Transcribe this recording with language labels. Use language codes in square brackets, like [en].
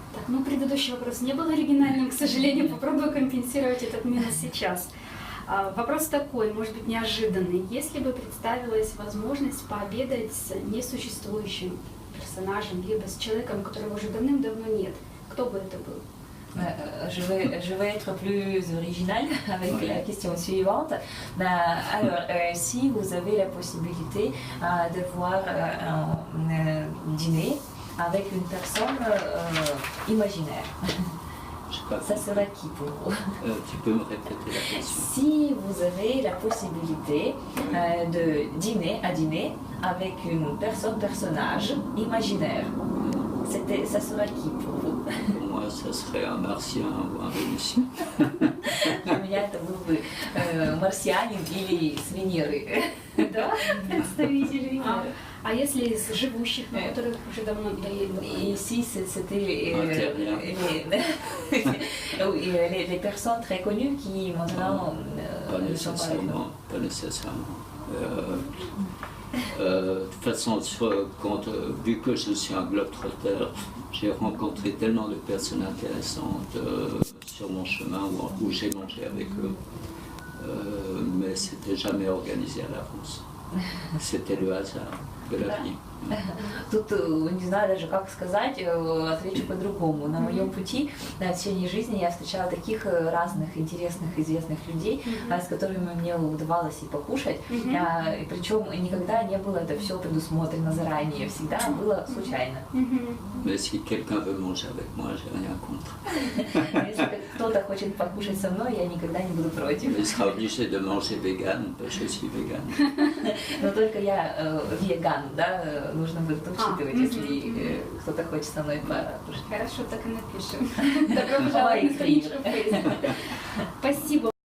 [ru] Так, ну, предыдущий вопрос не был оригинальным, к сожалению, попробую компенсировать этот минус сейчас. Вопрос такой, может быть, неожиданный. Если бы представилась возможность пообедать с несуществующим персонажем, либо с человеком, которого уже давным-давно нет, кто бы это был? [fr] Je vais être plus originale avec la question suivante. Alors, si vous avez la possibilité de voir un dîner avec une personne imaginaire, Je sais pas. ça sera qui pour vous? Tu peux me répéter la question? Si vous avez la possibilité de dîner avec une personnage imaginaire, ça sera qui pour vous? Pour moi, ça serait un martien ou un vénitien. [ru] Для меня это был бы марсианин или с Венеры. Да, представители. А если из живущих, на которых уже давно [fr] Et si c'était Intérieur. les personnes très connues qui maintenant Pas ne sont pas avec nous. nécessairement. Pas nécessairement. De toute façon, vu que je suis un globe-trotter, j'ai rencontré tellement de personnes intéressantes sur mon chemin où j'ai mangé avec eux, mais c'était jamais organisé à l'avance. C'était le hasard de la vie. [ru] Тут не знаю даже как сказать, отвечу по-другому. На моем пути, в течение жизни я встречала таких разных интересных, известных людей, с которыми мне удавалось и покушать. И причем никогда не было это все предусмотрено заранее, всегда было случайно. [fr] Mais si quelqu'un veut manger avec moi, j'ai rien contre. [ru] Если кто-то хочет покушать со мной, я никогда не буду против. [fr] Il sera obligé de manger vegan, parce que je suis vegan. [ru] Но только я веган, да, нужно будет учитывать, если кто-то хочет со мной покушать. Хорошо, так и напишем. Добро пожаловать на страничку в Facebook. Спасибо.